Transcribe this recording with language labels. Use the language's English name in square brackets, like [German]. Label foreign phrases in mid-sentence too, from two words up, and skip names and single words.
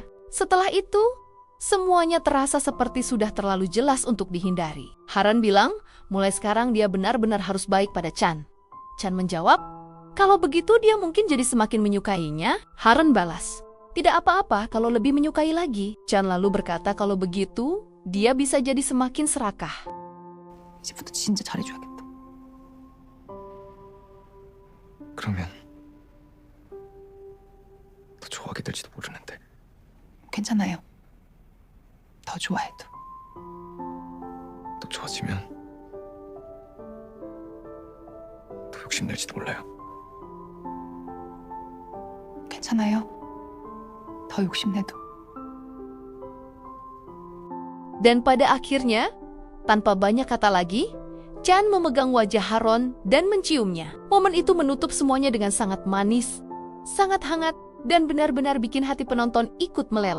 [Indonesian] Setelah itu, semuanya terasa seperti sudah terlalu jelas untuk dihindari. Haran bilang, mulai sekarang dia benar-benar harus baik pada Chan. Chan menjawab, kalau begitu dia mungkin jadi semakin menyukainya. Haran balas, tidak apa-apa kalau lebih menyukai lagi. Chan lalu berkata kalau begitu, dia bisa jadi semakin serakah. [Korean] 이제부터 진짜 잘해줘야겠다. 그러면 더 좋아하게 될지도 모르는데. 괜찮아요. 더 좋아해도. 또 좋아지면 더 욕심낼지도 몰라요. 괜찮아요. 더 욕심내도. [Indonesian] Dan pada akhirnya, tanpa banyak kata lagi, Chan memegang wajah Haron dan menciumnya. Momen itu menutup semuanya dengan sangat manis, sangat hangat, dan benar-benar bikin hati penonton ikut meleleh.